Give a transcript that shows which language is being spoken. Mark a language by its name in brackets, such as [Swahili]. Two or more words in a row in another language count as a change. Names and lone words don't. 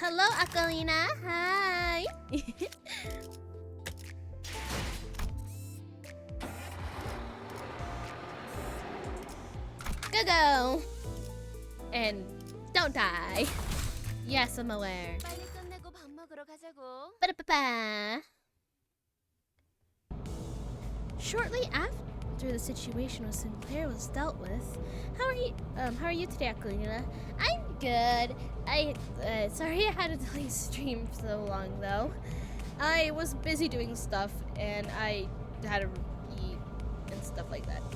[English] Hello, Aquilina. Hi. Go. And don't die. Yes, I'm aware. [Korean] 빨리 끝내고 밥 먹으러 가자고. Ba-da-ba-ba. [English] Shortly after the situation with Sinclair was dealt with, how are you today, Aquilina? I'm good. Sorry I had to delay stream so long though. I was busy doing stuff and I had to eat and stuff like that.